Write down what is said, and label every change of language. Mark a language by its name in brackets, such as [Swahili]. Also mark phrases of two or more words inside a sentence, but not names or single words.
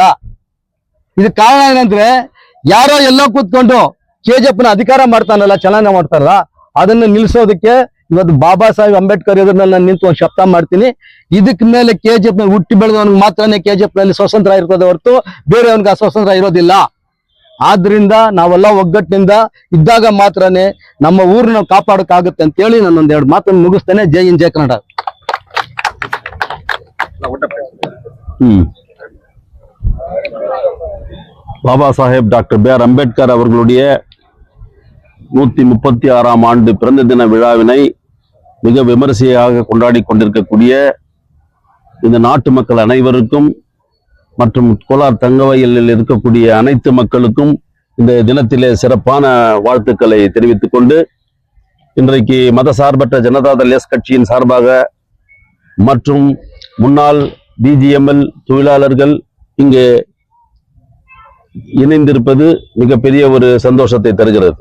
[Kannada] ಇದಕ್ಕೆ ಕಾರಣ ಏನಂದ್ರೆ, ಯಾರೋ ಎಲ್ಲೋ ಕೂತ್ಕೊಂಡು KGF ನ ಅಧಿಕಾರ ಮಾಡ್ತಾನಲ್ಲ, ಚಲನೆ ಮಾಡ್ತಾರಲ್ಲ, ಅದನ್ನು ನಿಲ್ಲಿಸೋದಕ್ಕೆ ಇವತ್ತು ಬಾಬಾ ಸಾಹೇಬ್ ಅಂಬೇಡ್ಕರ್ ಎದುರಿನಲ್ಲಿ ನಾನು ನಿಂತು ಒಂದು ಶಬ್ದ ಮಾಡ್ತೀನಿ. ಇದಕ್ ಮೇಲೆ KGF ನಲ್ಲಿ ಹುಟ್ಟಿ ಬೆಳೆದವನಿಗೆ ಮಾತ್ರನೇ KGF ನಲ್ಲಿ ಸ್ವತಂತ್ರ ಇರ್ತದೆ ಹೊರತು ಬೇರೆಯವನಿಗೆ ಅಸ್ವತಂತ್ರ ಇರೋದಿಲ್ಲ. ಆದ್ರಿಂದ ನಾವೆಲ್ಲ ಒಗ್ಗಟ್ಟಿನಿಂದ ಇದ್ದಾಗ ಮಾತ್ರನೇ ನಮ್ಮ ಊರನ್ನ ಕಾಪಾಡಕ್ಕಾಗುತ್ತೆ ಅಂತ ಹೇಳಿ ನಾನು ಒಂದೆರಡು ಮಾತನ್ನು ಮುಗಿಸ್ತೇನೆ. ಜೈ ಹಿಂದ್, ಜೈ ಕನ್ನಡ. [Tamil] பாபா சாஹேப் டாக்டர் B.R. அம்பேத்கர் அவர்களுடைய 136ஆம் ஆண்டு பிறந்த தின விழாவினை மிக விமரிசையாக கொண்டாடி கொண்டிருக்கக்கூடிய இந்த நாட்டு மக்கள் அனைவருக்கும் மற்றும் கோலார் தங்கவயலில் இருக்கக்கூடிய அனைத்து மக்களுக்கும் இந்த தினத்திலே சிறப்பான வாழ்த்துக்களை தெரிவித்துக் கொண்டு, இன்றைக்கு மதசார்பற்ற ஜனதாதள் எஸ் கட்சியின் சார்பாக மற்றும் முன்னாள் பிஜிஎம்எல் தொழிலாளர்கள் இங்கே இணைந்திருப்பது மிகப்பெரிய ஒரு சந்தோஷத்தை தருகிறது.